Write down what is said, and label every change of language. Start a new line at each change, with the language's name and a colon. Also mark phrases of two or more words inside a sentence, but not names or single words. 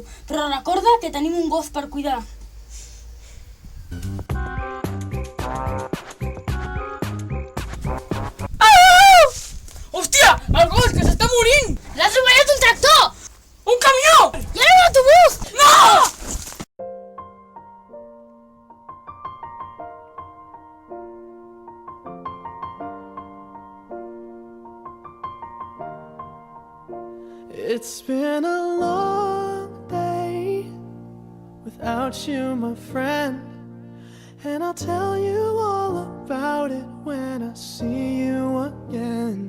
Catalan: Però recorda que tenim un gos per cuidar. Au! Hòstia, el gos, que s'està morint! L'ha atropellat un tractor! Un camió! I ara un autobús! No!
English: It's been a long day without you, my friend, and I'll tell you all about it when I see you again.